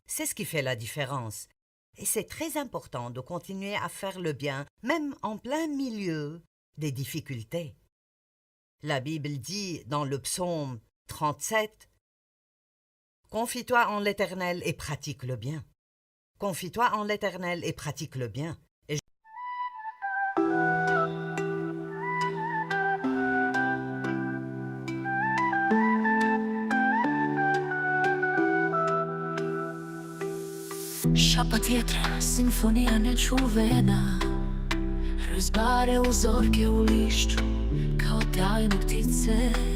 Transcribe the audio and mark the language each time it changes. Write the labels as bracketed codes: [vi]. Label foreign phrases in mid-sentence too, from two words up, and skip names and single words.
[fr] C'est ce qui fait la différence. Et c'est très important de continuer à faire le bien, même en plein milieu des difficultés. La Bible dit dans le psaume 37, « Confie-toi en l'Éternel et pratique le bien. » Confie-toi en l'Éternel et pratique le bien. [hr] Šapat vjetra, simfonija nečuvena, razbare uzorke u lišću kao tajne ptice.